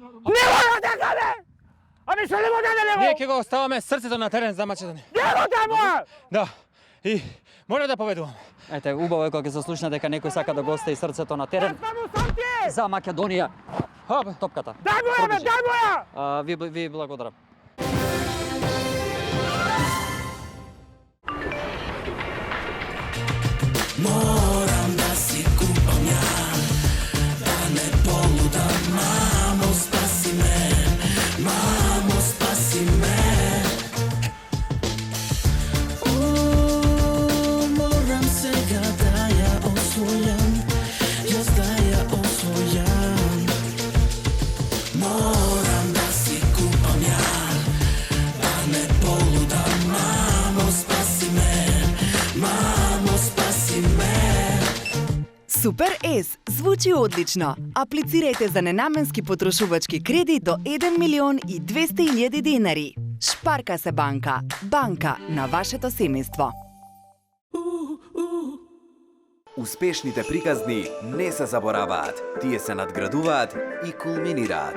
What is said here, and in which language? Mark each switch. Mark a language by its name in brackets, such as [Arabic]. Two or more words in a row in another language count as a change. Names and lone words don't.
[Macedonian] Абе, што не го даде него? Ние ќе го оставаме срцето на терен за Македонија. Него таму! Да. И може да победуваме. Ете, убаво е кога ќе се слушне дека некој сака да го остави срцето на терен. За Македонија. Топката. Дај му ја! Ви благодарам. Морам да си купам ја, да не полудам, мамо спаси ме. Moram сега да ја освојам, јас да ја освојам. Морам да си купам ја, да не полудам, мамо спаси ме. Супер С звучи одлично. Аплицирајте за ненаменски потрошувачки кредит до 1.200.000 денари. Шпарка се банка. Банка на вашето семејство. Успешните приказни не се забораваат, тие се надградуваат и кулминираат.